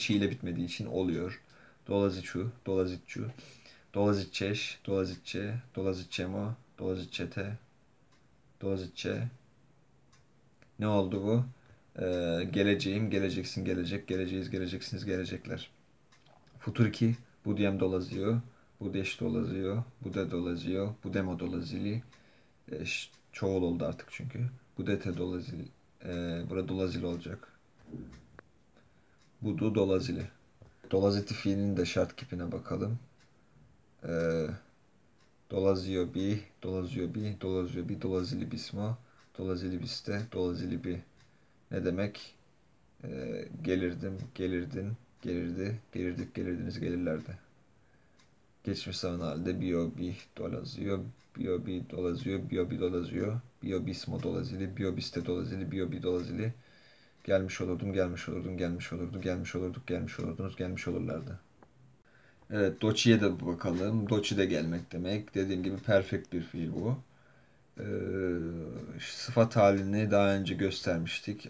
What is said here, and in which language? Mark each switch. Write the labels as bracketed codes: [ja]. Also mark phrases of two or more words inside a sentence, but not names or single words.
[tr] Çi ile bitmediği için oluyor. [bs] Dolaziçu, dolazitçu, dolazitçeş, dolazitçe, dolazitçemo, dolazitçete, dolazitçe. [tr] Ne oldu bu? Geleceğim, geleceksin, gelecek, geleceğiz, geleceksiniz, gelecekler. [bs] Futur 2, budiem dolazio, budeş dolazio, bude dolazio, budemo dolazili. [tr] Çoğul oldu artık çünkü. [bs] Budete dolazili. [tr] Burada dolazili olacak. [bs] Budu dolazili. [tr] Dolaziti fiilinin de şart kipine bakalım. Ee, [bs] Dolazio bi, dolazio bi, dolazio bi, dolazili bismo, dolazili biste, dolazili bi. [tr] Ne demek? Gelirdim, gelirdin, gelirdi, gelirdik, gelirdiniz, gelirlerdi. Geçmiş zaman halde [bs] bio bi dolazio, bio bi dolazio, bio bi dolazio, bio bismo dolazili, bio biste dolazili, bio bi dolazili. [tr] Gelmiş olurdum, gelmiş olurdum, gelmiş olurdu, gelmiş olurduk, gelmiş olurdunuz, gelmiş olurlardı. Evet, doçi'ye de bakalım. Doçi de gelmek demek. Dediğim gibi perfect bir fiil bu. Ee, Sıfat halini daha önce göstermiştik.